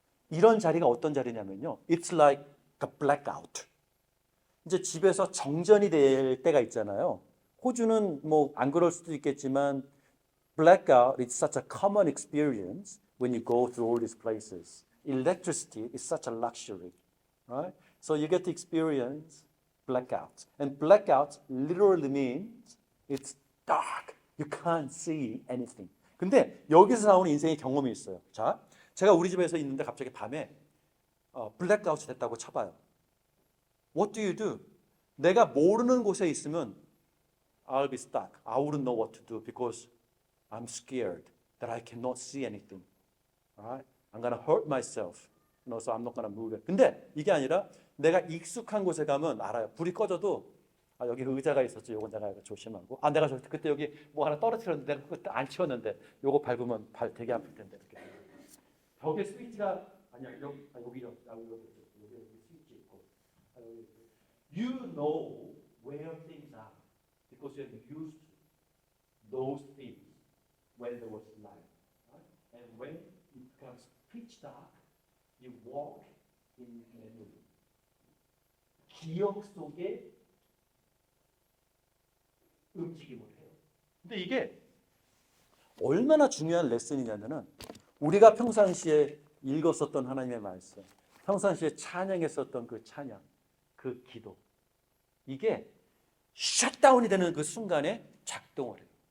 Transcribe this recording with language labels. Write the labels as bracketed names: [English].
[Korean] 이런 자리가 어떤 자리냐면요. [English] It's like a blackout. [Korean] 이제 집에서 정전이 될 때가 있잖아요. 호주는 뭐 안 그럴 수도 있겠지만 [English] blackout is such a common experience when you go through all these places. Electricity is such a luxury, right? So you get to experience blackouts. And blackouts literally means it's dark. You can't see anything. [Korean] 근데 여기서 나오는 인생의 경험이 있어요. 자, 제가 우리 집에서 있는데 갑자기 밤에 블랙아웃이 됐다고 쳐봐요. [English] What do you do? [Korean] 내가 모르는 곳에 있으면 [English] I'll be stuck. I wouldn't know what to do because I'm scared that I cannot see anything. Alright? I'm gonna hurt myself. So I'm not gonna move it. [Korean] 근데 이게 아니라 내가 익숙한 곳에 가면 알아요. 불이 꺼져도 여기 의자가 있었죠. 요거 내가 조심하고. 내가 그때 여기 뭐 하나 떨어뜨렸는데 내가 그때 안 치웠는데 요거 밟으면 발 되게 아플 텐데. 이렇게. 벽에 스위치가 아니야. 여기 스위치 있고. [English] You know where things are because you have used those things when there was light. Right? And when it becomes pitch dark, you walk in memory. [Korean] 기억 속에 움직임을 해요. 근데 이게 얼마나 중요한 레슨이냐면은 우리가 평상시에 읽었었던 하나님의 말씀, 평상시에 찬양했었던 그 찬양, 그 기도, 이게 셧다운이 되는 그 순간에 작동을 해요.